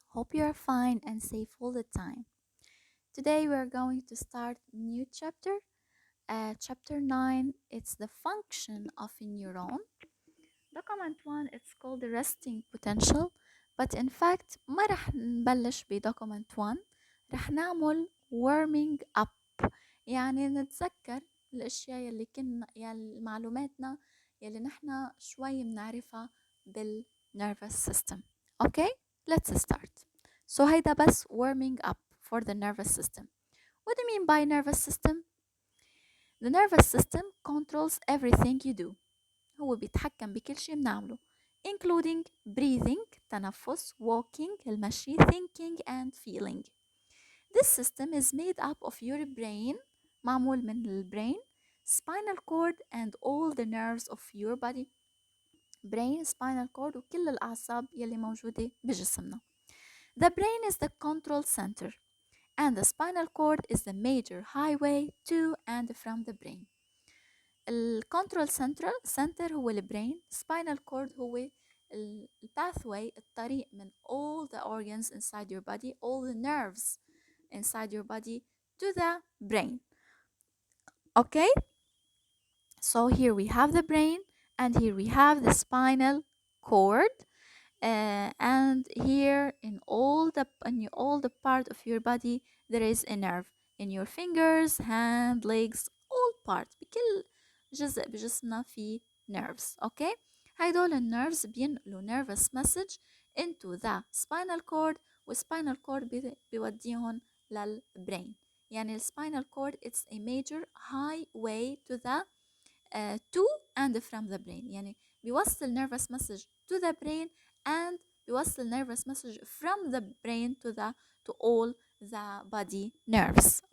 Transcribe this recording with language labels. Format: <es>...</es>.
<en>Hope you are fine and safe all the time. Today we are going to start new chapter. Chapter 9, it's the function of a neuron. Document 1, it's called the resting potential. But in fact</en> <ar>ما رح نبلش</ar> <en>document 1.</en> <ar>رح نعمل</ar> <en>warming up.</en> <ar>يعني نتذكر الاشياء يلي كنا يعني معلوماتنا يلي نحن شوي بنعرفها nervous system.</ar> <en>Okay, let's start. So</en> <ar>هيدا بس</ar> <en>warming up for the nervous system. What do you mean by nervous system? The nervous system controls everything you do.</en> <ar>هو بيتحكم بكل شيء بنعمله</ar> <en>including breathing</en> <ar>تنفس</ar> <en>walking</en> <ar>المشي</ar> <en>thinking and feeling. This system is made up of your brain</en> <ar>معمول من البرين</ar> <en>spinal cord and all the nerves of your body.</en> <ar>brain spinal cord وكل الأعصاب يلي موجودة بجسمنا.</ar> <en>The brain is the control center and the spinal cord is the major highway to and from the brain.</en> <ar>الكنترول center هو البرين.</ar> <en>spinal cord</en> <ar>هو</ar> <en>pathway</en> <ar>الطريق</ar> <en>من all the organs inside your body, all the nerves inside your body to the brain. Okay, so here we have the brain and here we have the spinal cord. And here in all the part of your body there is a nerve in your fingers, hand, legs, all parts.</en> <ar>بكل جزء بجسمنا في nerves.</ar> <en>Okay,</en> <ar>هيدول النيرفز بينقلوا</ar> <en>nervous message into the spinal cord والspinal cord</en> <ar>بيوديهم للبرين.</ar> <en>يعني spinal cord it's a major highway to the to and from the brain.</en> <ar>يعني بيوصل</ar> <en>nervous message to the brain and</en> <ar>بيوصل</ar> <en>nervous message from the brain to all the body nerves.</en>